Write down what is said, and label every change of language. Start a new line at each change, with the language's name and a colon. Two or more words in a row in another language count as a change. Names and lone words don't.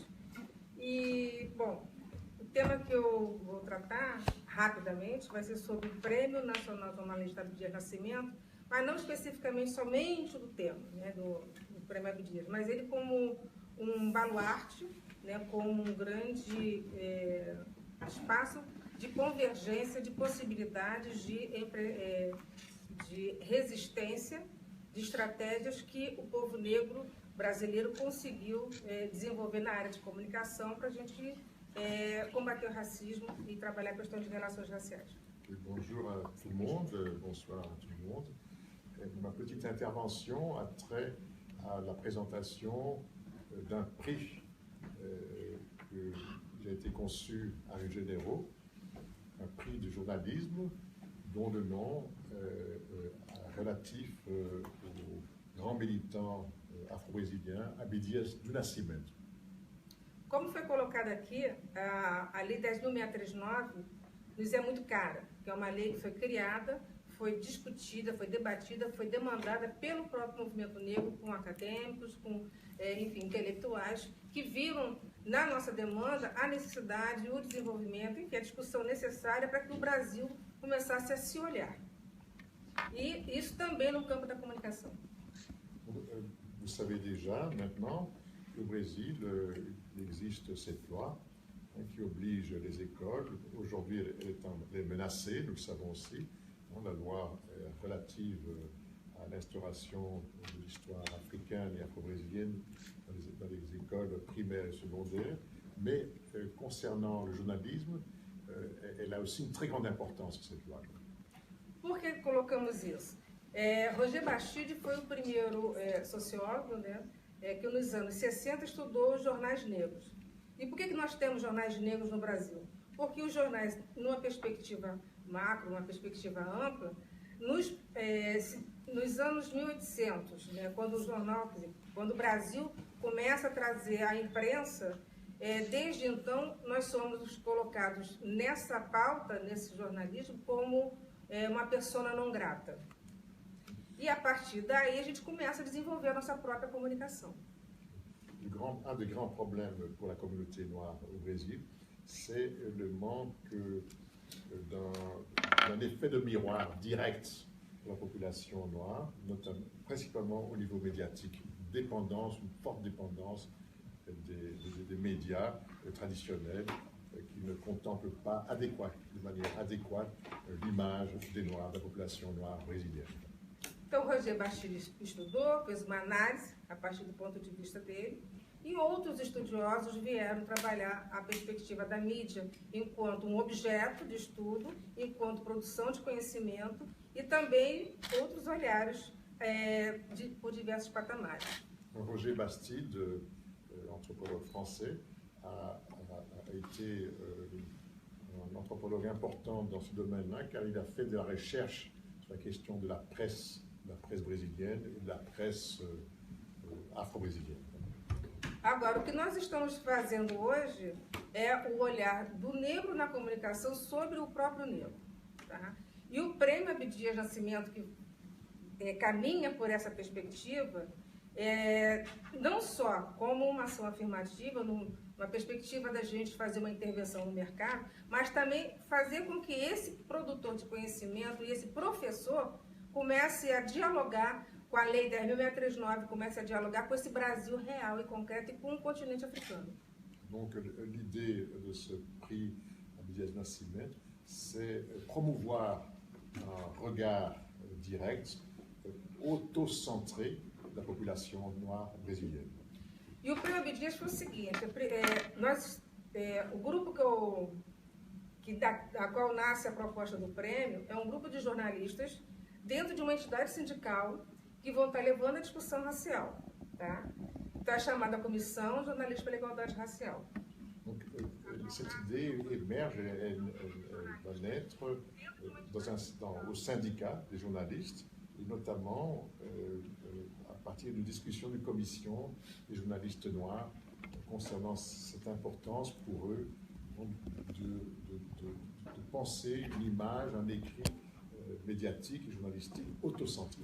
Portuguese: E, bom, o tema que eu vou tratar rapidamente vai ser sobre o Prêmio Nacional Jornalista Abdias Nascimento, mas não especificamente somente do tema, né, do Prêmio Abdias, mas ele como um baluarte, né, como um grande espaço de convergência, de possibilidades de resistência, de estratégias que o povo negro brasileiro conseguiu desenvolver na área de comunicação para a gente combater o racismo e trabalhar a questão de relações raciais.
French: Bonjour à tout le monde, bonsoir à tout le monde. Ma petite intervention a trait à la présentation d'un prix qui a été conçu à Rio de Janeiro, un prix de journalisme dont le nom relatif au grand militant afro-brésilien Abdias do Nascimento.
Portuguese: Como foi colocado aqui, a Lei 10.639 nos é muito cara, que é uma lei que foi criada, foi discutida, foi debatida, foi demandada pelo próprio movimento negro, com acadêmicos, com, enfim, intelectuais, que viram na nossa demanda a necessidade, o desenvolvimento, enfim, a discussão necessária para que o Brasil começasse a se olhar. E isso também no campo da comunicação.
French: Vous savez déjà, maintenant, qu'au Brésil, il existe cette loi qui oblige les écoles. Aujourd'hui, elle est menacée, nous le savons aussi. La loi relative à l'instauration de l'histoire africaine et afro-brésilienne dans les écoles primaires et secondaires. Mais concernant le journalisme, elle a aussi une très grande importance, cette loi.
Portuguese: Por que colocamos isso? Roger Bastide foi o primeiro sociólogo, né, que nos anos 60 estudou os jornais negros. E por que nós temos jornais negros no Brasil? Porque os jornais, numa perspectiva macro, uma perspectiva ampla, nos anos 1800, né, quando o jornal, quando o Brasil começa a trazer a imprensa, desde então nós somos colocados nessa pauta, nesse jornalismo, como uma persona não grata. E a partir daí a gente começa a desenvolver a nossa própria comunicação.
French: Un des grands problèmes pour la communauté noire au Brésil, c'est le manque d'un effet de miroir direct pour la population noire, principalement au niveau médiatique. Une forte dépendance des médias traditionnels qui ne contemplent pas de manière adéquate l'image des Noirs, de la population noire brésilienne.
Portuguese: Então, Roger Bastide estudou, fez uma análise a partir do ponto de vista dele, e outros estudiosos vieram trabalhar a perspectiva da mídia enquanto um objeto de estudo, enquanto produção de conhecimento e também outros olhares por diversos patamares.
French: Roger Bastide anthropologue français, a été un anthropologue important dans ce domaine-là, car il a fait de la recherche sur la question de la presse brésilienne et de la presse afro-brésilienne.
Portuguese: Agora, o que nós estamos fazendo hoje é o olhar do negro na comunicação sobre o próprio negro. Tá? E o Prêmio Abdias Nascimento, que caminha por essa perspectiva, não só como uma ação afirmativa, numa perspectiva da gente fazer uma intervenção no mercado, mas também fazer com que esse produtor de conhecimento e esse professor comece a dialogar com a Lei 10.639, comece a dialogar com esse Brasil real e concreto e com o continente africano.
French: Donc l'idée de ce prix Abdias Nascimento, c'est promouvoir un regard direct, auto-centré
Portuguese: da população
French: noire brasileira.
Portuguese: E o Prêmio Abdias foi o seguinte, o grupo da qual nasce a proposta do prêmio é um grupo de jornalistas dentro de uma entidade sindical que vão estar levando a discussão racial. Tá? Então é chamada a Comissão Jornalista pela Igualdade Racial.
French: Donc, cette idée émerge, elle va naître au syndicat des journalistes, et notamment à partir d'une discussion de commission des journalistes noirs concernant cette importance pour eux de penser une image, un écrit médiatique e journalistique autocentré.